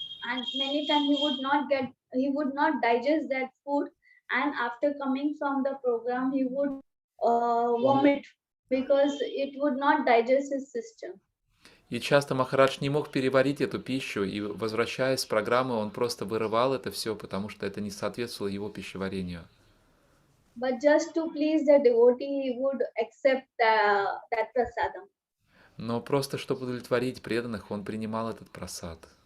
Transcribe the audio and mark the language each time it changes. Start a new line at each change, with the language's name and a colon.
English: and many times he would not digest that food, and after coming from the program he would vomit because it would not digest his system.
Russian: И часто Махарадж не мог переварить эту пищу, и возвращаясь с программы, он просто вырывал это все, потому что это не соответствовало его пищеварению.
English: But just to please the devotee, he would accept that prasadam.
Russian: Но просто чтобы удовлетворить преданных, он принимал этот прасад.